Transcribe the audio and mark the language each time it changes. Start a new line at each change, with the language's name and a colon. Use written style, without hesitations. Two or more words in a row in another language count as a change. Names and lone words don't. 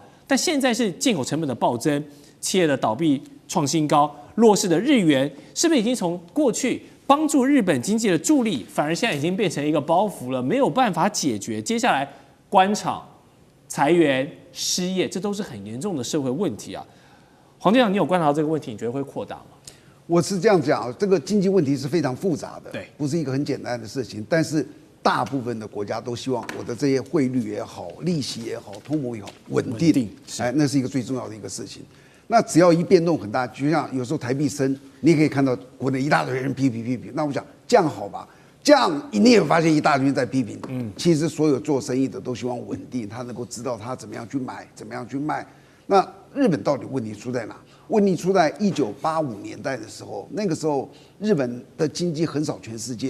Chinese: 但現在是進口成本的暴增，企業的倒閉創新高，弱勢的日元是不是已經從過去幫助日本經濟的助力，反而現在已經變成一個包袱了，沒有辦法解決？接下來關廠、裁員、失業，這都是很嚴重的社會問題啊。黃店長，你有觀察到這個問題，你覺得會擴大嗎？我是這樣講，這個經濟問題是非常複雜的，對，不是一個很簡單的事情，但是大部分的國家都希望我的这些匯率也好、利息也好、通膨也好穩定，哎，那是一個最重要的一個事情。那只要一變動很大，就像有時候台幣升，你也可以看到國內一大堆人批評。那我想這樣好吧？這樣你也發現一大堆人在批評。其實所有做生意的都希望穩定，他能夠知道他怎麼樣去買，怎麼樣去賣。那日本到底問題出在哪？問題出在1985年代的時候，那個時候日本的經濟橫掃全世界。